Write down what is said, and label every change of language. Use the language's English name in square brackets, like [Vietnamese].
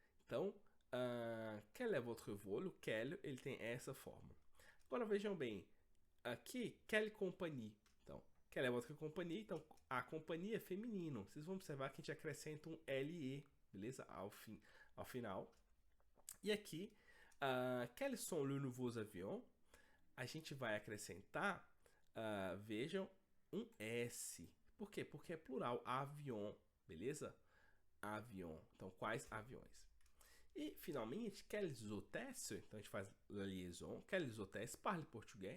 [Portuguese] Então, [French] quel est votre vol? [Portuguese] Quel, ele tem essa forma. Agora vejam bem, aqui, quelle compagnie. Então, [French] quelle est votre compagnie? [Portuguese] Então, a companhia é feminino. Vocês vão observar que a gente acrescenta um LE, beleza? Ao final. E aqui, [French] quels sont les nouveaux avions? [Portuguese] A gente vai acrescentar, vejam, um S. Por quê? Porque é plural, avion, beleza? Avion. Então, quais aviões? E, finalmente, quels hôtels? Então, a gente faz a liaison. [French] Quels hôtels parlent português?